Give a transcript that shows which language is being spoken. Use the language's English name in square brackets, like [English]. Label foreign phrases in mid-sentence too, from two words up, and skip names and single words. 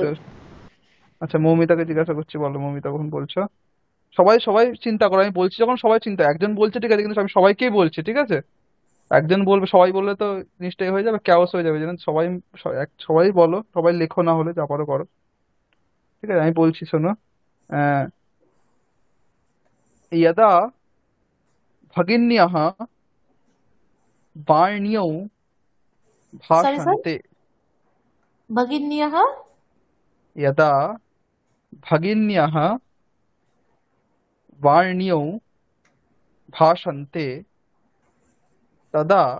[Bangla] তো, আচ্ছা মৌমিতাকে জিজ্ঞাসা করছি, বলো মৌমিতা কখন বলছো। সবাই সবাই চিন্তা করো, আমি বলছি যখন সবাই চিন্তা, একজন বলছে ঠিক আছে, কিন্তু আমি সবাইকেই বলছি, ঠিক আছে। একজন বলবে, সবাই বললে তো জিনিসটাই হয়ে যাবে, ক্যাওস হয়ে যাবে, যেন সবাই সবাই বলো, সবাই লেখো, না হলে যা পারো করো। ঠিক আছে, আমি বলছি শোনো। আহ [Sanskrit] यदा भगिन्यः वाण्यौ [Bangla] সরি স্যার, [Sanskrit] भाषन्ते। ভগিন্যः यदा भगिन्यः वाण्यौ भाषन्ते तदा